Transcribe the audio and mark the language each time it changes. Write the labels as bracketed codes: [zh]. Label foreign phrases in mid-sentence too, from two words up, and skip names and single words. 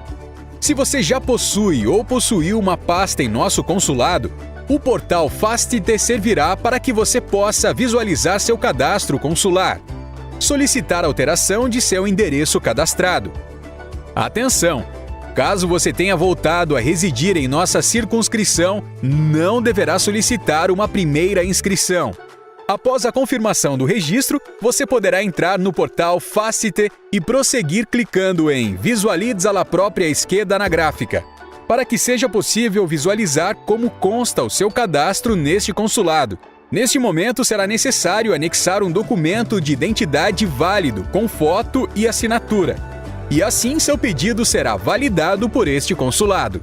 [pt] Se você já possui ou possuiu uma pasta em nosso consulado, o portal Fastite servirá para que você possa visualizar seu cadastro consular, solicitar alteração de seu endereço cadastrado. Atenção! Caso você tenha voltado a residir em nossa circunscrição, não deverá solicitar uma primeira inscrição. Após a confirmação do registro, você poderá entrar no portal Fastite e prosseguir clicando em [it] Visualizza la propria scheda anagrafica, [pt] para que seja possível visualizar como consta o seu cadastro neste consulado. Neste momento, será necessário anexar um documento de identidade válido, com foto e assinatura. E assim seu pedido será validado por este consulado.